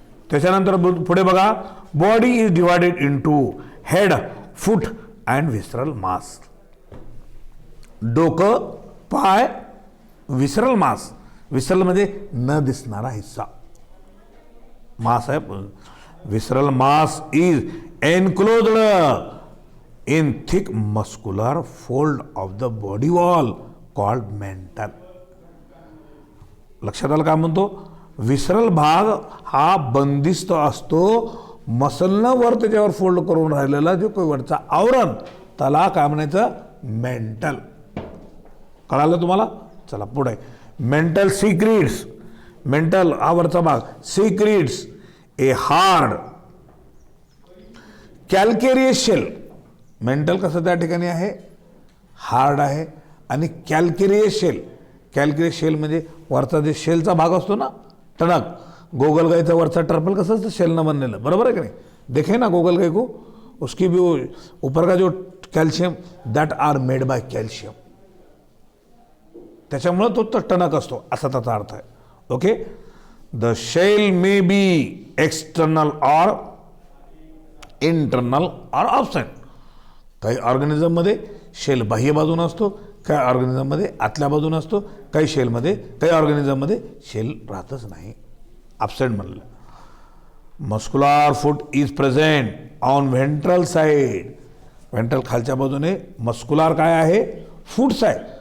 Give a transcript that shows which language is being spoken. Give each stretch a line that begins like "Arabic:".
Marathi: त्याच्यानंतर पुढे बघा,
English: Body is divided into head, foot and visceral mass.
Marathi: डोकं, पाय, विसरल मास. विसरल म्हणजे न दिसणारा हिस्सा, मास आहे.
English: Visceral mass is enclosed in thick muscular fold of the body wall called mantle.
Marathi: लक्षात आलं काय म्हणतो? विसरल भाग हा बंदिस्त असतो मसलनं वर त्याच्यावर फोल्ड करून राहिलेला जो काही वरचा आवरण, त्याला काय म्हणायचं? मेंटल. कळालं तुम्हाला? चला पुढे.
English: Mantle secretes.
Marathi: मेंटल हा वरचा भाग.
English: Secretes a hard calcareous shell.
Marathi: Mental कसं त्या ठिकाणी आहे? हार्ड आहे. आणि कॅल्केरियस शेल. कॅल्केरियस शेल म्हणजे वरचा जे शेलचा भाग असतो ना, टणक. गोगलगाईचा वरचा टर्पल कसं असतं? शेलनं बनलेलं, बरोबर आहे की नाही?
Hindi: देखे ना गोगलगाई को, उसकी भी ऊपर का जो calcium
English: That are made by calcium.
Marathi: त्याच्यामुळे तो टणक असतो असा त्याचा अर्थ आहे.
English: Okay. The shell may be external or internal or absent.
Marathi: काही ऑर्गॅनिझममध्ये शेल बाह्य बाजूने असतो, काही ऑर्गॅनिझममध्ये आतल्या बाजूने असतो, काही ऑर्गॅनिझममध्ये शेल राहतच नाही, ॲब्सेंट म्हणलं.
English: Muscular foot is present on ventral side.
Marathi: Ventral खालच्या बाजूने मस्कुलर काय आहे? फूट्स आहे.